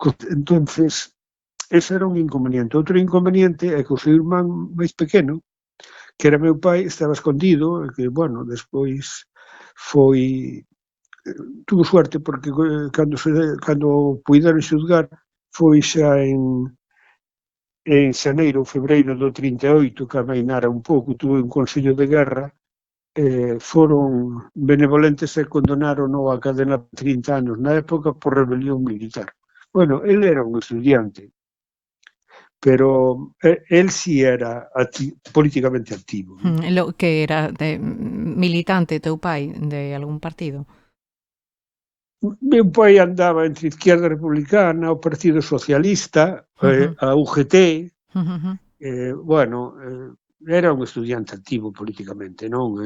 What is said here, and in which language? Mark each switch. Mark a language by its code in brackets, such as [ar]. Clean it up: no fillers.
[es] Entonces, ese era un inconveniente. [gl] Outro inconveniente é que o seu irmán máis pequeno, que era meu pai, estaba escondido, e que, bueno, despois tuvo suerte, porque cando puideron xulgar foi xa en xaneiro ou febreiro do 38, que amainara un pouco, tuvo un consello de guerra, foron benevolentes e condenaron a cadena de 30 anos na época por rebelión militar. Bueno, ele era un estudiante, pero [es] él sí era [gl] políticamente activo. [es] Lo que era militante, [gl] teu pai, [es] de algún partido? [gl] Meu pai andaba entre Izquierda Republicana, o Partido Socialista, a UGT, bueno, era un estudiante activo políticamente, non?